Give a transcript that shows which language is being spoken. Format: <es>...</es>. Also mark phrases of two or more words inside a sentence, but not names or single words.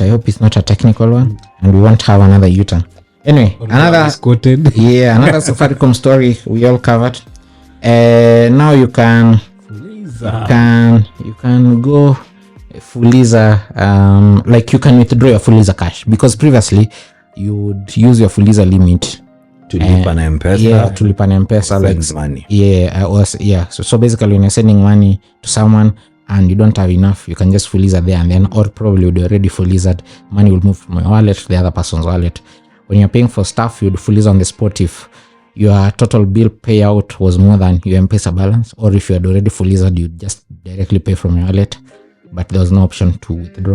<en>I hope it's not a technical one, and we won't have another U-turn. Anyway, another Safaricom story we all covered. Now you can go Fuliza, like you can withdraw your Fuliza cash, because previously you would use your Fuliza limit to lipa na M-Pesa. To lipa na M-Pesa, like money. So basically when you're sending money to someone and you don't have enough, you can just Fuliza there and then, or probably would already Fulized, money will move from your wallet to the other person's wallet. When you're paying for stuff, you'd Fuliza on the spot if your total bill payout was more than your M-Pesa balance, or if you had already Fulized, you just directly pay from your wallet, but there was no option to withdraw.</en>